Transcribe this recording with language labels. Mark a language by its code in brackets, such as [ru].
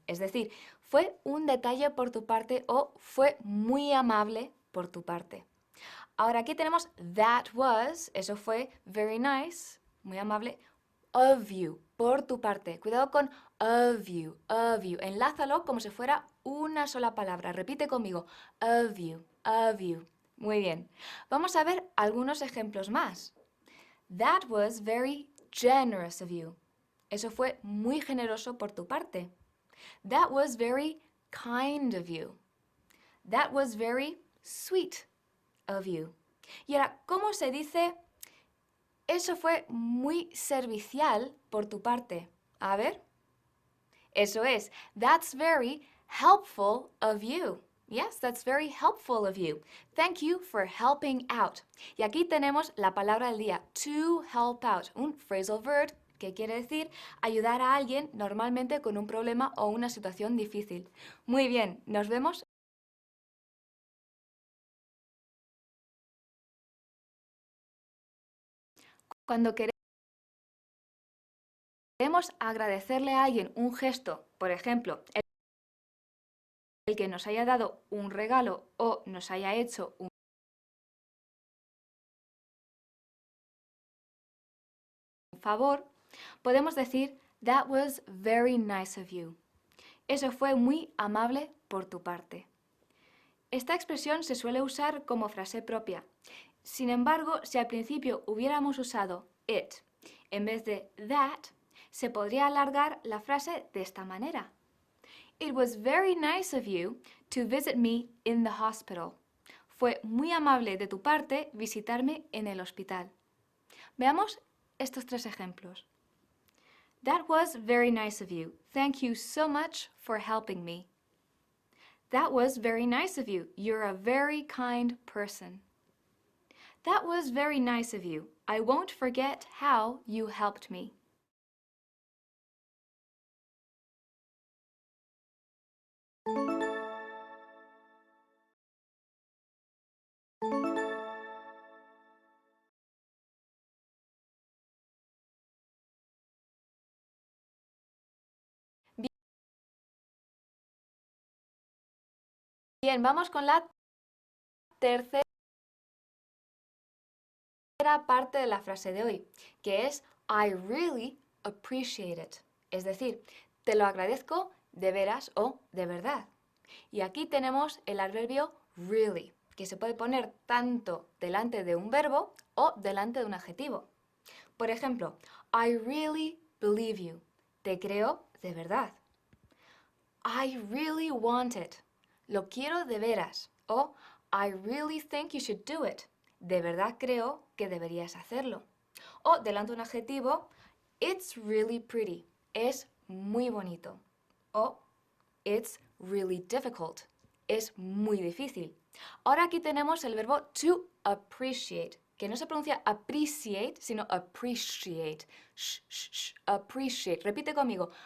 [es] Es decir, fue un detalle por tu parte o fue muy amable por tu parte. Ahora aquí tenemos [en] that was, [es] eso fue [en] very nice, [es] muy amable, [en] of you, [es] por tu parte. Cuidado con of you, of you. Enlázalo como si fuera una sola palabra. Repite conmigo, of you, of you. Muy bien. Vamos a ver algunos ejemplos más. [en] That was very generous of you. [es] Eso fue muy generoso por tu parte. [en] That was very kind of you. That was very sweet of you. [es] Y ahora, ¿cómo se dice? Eso fue muy servicial por tu parte. A ver. Eso es. [en] That's very helpful of you. Yes, that's very helpful of you. Thank you for helping out. [es] Y aquí tenemos la palabra del día, to help out, un phrasal verb que quiere decir ayudar a alguien normalmente con un problema o una situación difícil. Muy bien, nos vemos. Cuando queremos agradecerle a alguien un gesto, por ejemplo, el que nos haya dado un regalo o nos haya hecho un favor, podemos decir, [en] that was very nice of you. [es] Eso fue muy amable por tu parte. Esta expresión se suele usar como frase propia. Sin embargo, si al principio hubiéramos usado it en vez de that, se podría alargar la frase de esta manera. [en] It was very nice of you to visit me in the hospital. [es] Fue muy amable de tu parte visitarme en el hospital. Veamos estos tres ejemplos. [en] That was very nice of you. Thank you so much for helping me. That was very nice of you. You're a very kind person. That was very nice of you. I won't forget how you helped me. [es] Bien, vamos con la tercera parte de la frase de hoy, que es [en] I really appreciate it. [es] Es decir, te lo agradezco de veras o de verdad. Y aquí tenemos el adverbio really, que se puede poner tanto delante de un verbo o delante de un adjetivo. Por ejemplo, [en] I really believe you. [es] Te creo de verdad. [en] I really want it. [es] Lo quiero de veras. [en] O I really think you should do it. [es] De verdad creo que deberías hacerlo. O delante de un adjetivo, [en] it's really pretty. [es] Es muy bonito. O [en] it's really difficult. [es] Es muy difícil. Ahora aquí tenemos el verbo to appreciate, que no se pronuncia appreciate, sino appreciate. Shh, shh, shh. Appreciate. Repite conmigo.